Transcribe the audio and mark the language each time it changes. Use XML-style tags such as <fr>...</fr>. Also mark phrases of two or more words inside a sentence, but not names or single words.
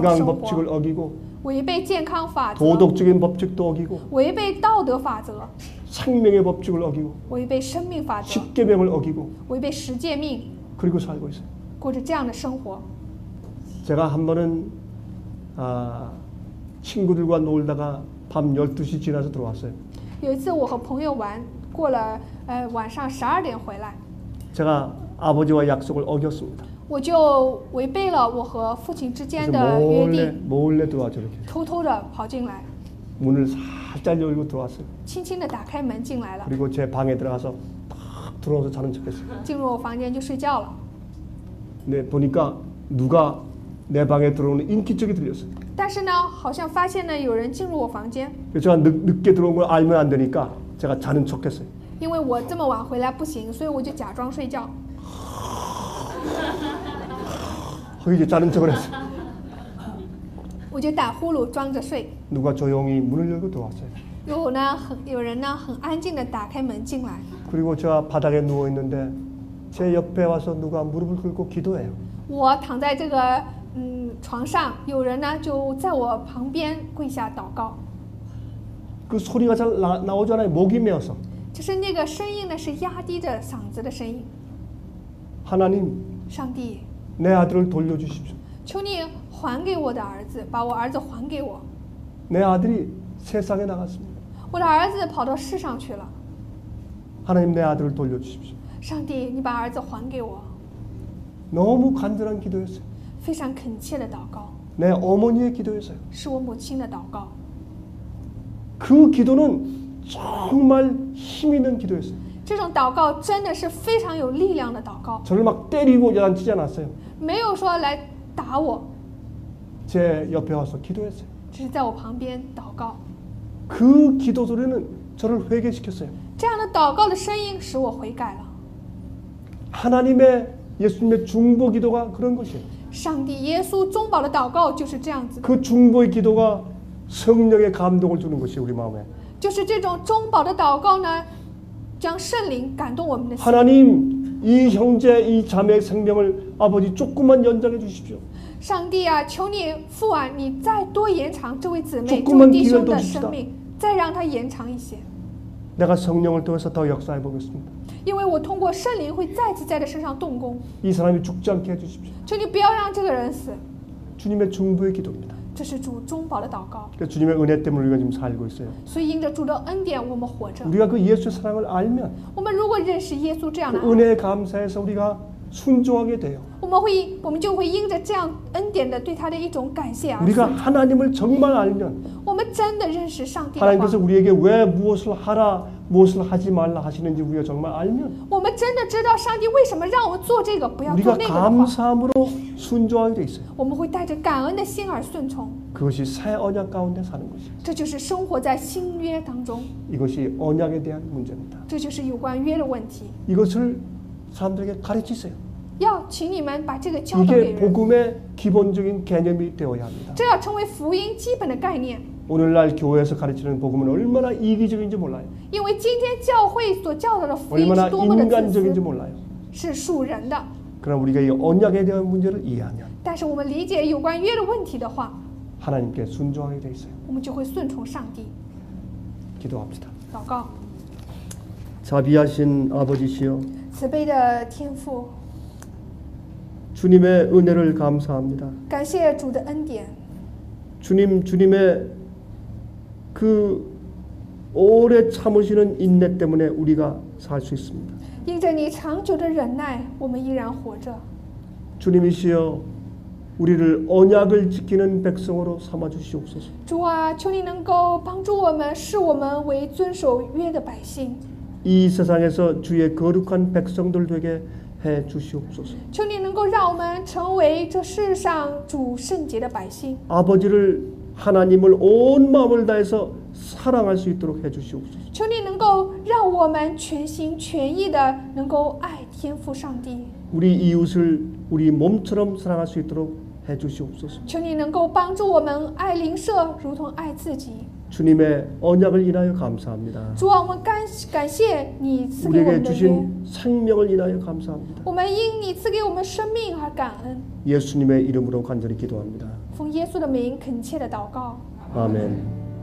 <ko>건강</ko> <zh>生</zh> <ko>법칙을</ko> <zh>活，</zh> <ko>어기고</ko> <zh>违背健康法则，</zh> <ko>도덕적인 법칙도 어기고</ko> <zh>违背道德法则，</zh> <ko>생명의 법칙을 어기고</ko> <zh>违背生命法则，</zh> <ko>십계명을 어기고</ko> <zh>违背十诫命，</zh> <ko>그리고 살고 있어요.</ko> <zh>过着这样的生活。</zh> <ko>제가 한 번은 친구들과 놀다가 밤 12시 지나서 들어왔어요.</ko> <zh>有一次我和朋友玩，过了晚上12点回来，</zh> <ko>제가 아버지와 약속을 어겼습니다.</ko> <zh>我就违背了我和父亲之间</zh> <ko>그래서</ko> <zh>的约定，</zh> <ko>몰래 들어왔죠. 이렇게</ko> <zh>偷偷的跑进来，</zh> <ko>문을 살짝 열고 들어왔어요.</ko> <zh>轻轻的打开门进来了，</zh> <ko>그리고 제 방에 들어가서 탁 들어와서 자는 척했어요.</ko> <zh>进入我房间就睡觉了。</zh> <ko>근데 보니까 누가 내 방에 들어오는 인기척이 들렸어요.</ko> <zh>但是呢，好像发现呢有人进入我房间，</zh> <ko>그래서 제가 늦게 들어온 걸 알면 안 되니까 제가 자는 척했어요.</ko> <zh>因为我这么晚回来不行，所以我就假装睡觉。</zh> <ko>이제 자는 척을 했어.</ko> <zh>我就打呼噜装着睡。</zh> <ko>누가 조용히 문을 열고 들어왔어요.</ko> <zh>有人呢很安静的打开门进来，</zh> <ko>그리고 제가 바닥에 누워 있는데 제 옆에 와서 누가 무릎을 꿇고 기도해요.</ko> <zh>我躺在这个床上，有人呢就在我旁边跪下祷告，</zh> <ko>그 소리가 잘 나오잖아요. 목이 메어서.</ko> <zh>就是那个声音呢是压低着嗓子的声音。</zh> <ko>하나님,</ko> <zh>上帝，</zh> <ko>내 아들을 돌려주십시오.</ko> <zh>求你还给我的儿子，把我儿子还给我。</zh> <ko>내 아들이 세상에 나갔습니다.</ko> <zh>我的儿子跑到世上去了，</zh> <ko>하나님, 내 아들을 돌려주십시오.</ko> <zh>上帝，你把儿子还给我。</zh> <ko>너무 간절한 기도였어요.</ko> <zh>非常恳切的祷告，</zh> <ko>내 어머니의 기도였어요.</ko> <zh>是我母亲的祷告。</zh> <ko>그 기도는 정말 힘 있는 기도였어요.</ko> <zh>这种祷告真的是非常有力量的祷告，</zh> <ko>저를 막 때리고 야단치지 않았어요.</ko> <zh>没有说来打我，</zh> <ko>제 옆에 와서 기도했어요.</ko> <zh>只是在我旁边祷告。</zh> <ko>그 기도 소리는 저를 회개시켰어요.</ko> <zh>这样的祷告的声音使我悔改了。</zh> <ko>하나님의 예수님의 중보 기도가 그런 것이에요.</ko> <zh>上帝耶稣中保的祷告就是这样子的，</zh> <ko>그 중보의 기도가 성령의 감동을 주는 것이 우리 마음에.</ko> <zh>就是这种中保的祷告呢，将圣灵感动我们的心。</zh> <ko>하나님, 이 형제, 이 자매의 생명을 아버지 조금만 연장해 주십시오.</ko> <zh>上帝啊，求你父啊，你再多延长这位姊妹、这</zh> <ko>조금만</ko> <zh>位弟兄</zh> <ko>기회를</ko> <zh>的</zh> <ko>더 줍시다.</ko> <zh>生命，再让他延长一些。</zh> <ko>내가 성령을 통해서 더 역사해 보겠습니다.</ko> <zh>因为我通过圣灵会再次在他身上动工，</zh> <ko>이 사람이 죽지 않게 해주십시오.</ko> <zh>求你不要让这个人死。</zh> <ko>주님의 중보의 기도입니다.</ko> <zh>这是主中保的祷告，</zh> <ko>그러니까 주님의 은혜 때문에 우리가 지금 살고 있어요.</ko> <zh>所以因着主的恩典，我们活着。</zh> <ko>우리가 그 예수의 사랑을 알면</ko> <zh>我们如果认识耶稣这样</zh> <ko>그</ko> <zh>的爱，</zh> <ko>은혜에 감사해서 우리가 순종하게 돼요.</ko> <zh>我们就会因着这样恩典的对他的一种感谢而</zh> <ko>우리가</ko> <zh>顺。</zh> <ko>하나님을 정말 알면</ko> <zh>我们真的认识上帝的</zh> <ko>하나님께서</ko> <zh>话，</zh> <ko>우리에게 왜 무엇을 하라 무엇을 하지 말라 하시는지 우리가 정말 알면</ko> <zh>我们真的知道上帝为什么让我们做这个，不要做</zh> <ko>우리가</ko> <zh>那个的话，</zh> <ko>감사함으로 순종하게 돼 있어요.</ko> <zh>我们会带着感恩的心而顺从。</zh> <ko>그것이 새 언약 가운데 사는 것이에요.</ko> <zh>这就是生活在新约当中，</zh> <ko>이것이 언약에 대한 문제입니다.</ko> <zh>这就是有关约的问题。</zh> <ko>이것을 사람들에게 가르치세요.</ko> <zh>要请你们把这个教导给</zh> <ko>이게</ko> <zh>人，</zh> <ko>복음의 기본적인 개념이 되어야 합니다.</ko> <zh>这要成为福音基本的概念。</zh> <ko>오늘날 교회에서 가르치는 복음은 얼마나 이기적인지 몰라요.</ko> <zh>因为今天教会所教导的福音</zh> <ko>얼마나</ko> <zh>是多么的自</zh> <ko>인간적인지</ko> <zh>私，</zh> <ko>몰라요.</ko> <zh>是属人的。</zh> <ko>그러나 우리가 이 언약에 대한 문제를 이해하면</ko> <zh>但是我们理解有关约的问题的话，</zh> <ko>하나님께 순종하게 돼 있어요.</ko> <zh>我们就会顺从上帝。</zh> <ko>기도합시다.</ko> <zh>祷告，</zh> <ko>자비하신 아버지시여,</ko> <zh>慈悲的天父，</zh> <ko>주님의 은혜를 감사합니다.</ko> <zh>感谢主的恩典，</zh> <ko>주님의 그 오래 참으시는 인내 때문에 우리가 살 수 있습니다.</ko> <zh>因着你长久的忍耐，我们依然活着。</zh> <ko>주님이시여, 우리를 언약을 지키는 백성으로 삼아 주시옵소서.</ko> <zh>主啊，求你能够帮助我们，视我们为遵守约的百姓。</zh> <ko>이 세상에서 주의 거룩한 백성들 되게 해 주시옵소서.</ko> <zh>求你能够让我们成为这世上主圣洁的百姓。</zh> <ko>아버지를 하나님을 온 마음을 다해서 사랑할 수 있도록 해 주시옵소서.</ko> <zh>求你能够让我们全心全意的能够爱天父上帝。</zh> <ko>우리 이웃을 우리 몸처럼 사랑할 수 있도록 해 주시옵소서.</ko> <zh>求你能够帮助我们爱邻舍，如同爱自己。</zh> <ko>주님의 언약을 인하여 감사합니다.</ko> <zh>主啊，我们感谢你赐给我</zh> <ko>우리에게</ko> <zh>们的约，</zh> <ko>주신 생명을 인하여 감사합니다.</ko> <zh>我们因你赐给我们生命而感恩。</zh> <ko>예수님의 이름으로 간절히 기도합니다.</ko> <zh>奉耶稣的名恳切的祷告，</zh> <ko>아멘.</ko>